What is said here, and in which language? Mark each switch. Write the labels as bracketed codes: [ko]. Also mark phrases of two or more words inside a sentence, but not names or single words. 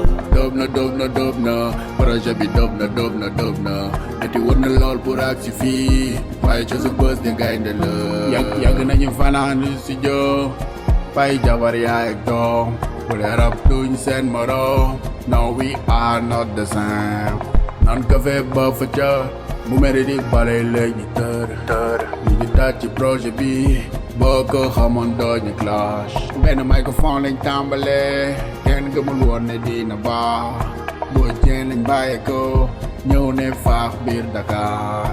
[wo] Top na, projet bi top na, metti woon na lool pour agsi fii, waaye THIO THE BUZZ te gaynde la. Yàgg nañu fanaan studio, fay jabar yaay ak doom, bu dee rap duñ seen morom, [en] no we are not the same. [wo] Nan kafe ba fa ca, bu mere di bale léegi tër, ñu ngi taat ci projet bi, boo ko xamoon doo ñu clash. Benn microphone lañ tàmbalee, kenn gëmul woon ne dina baax, boo jeen lañ bàyyi ko, ñëw ne faax biir Dakar.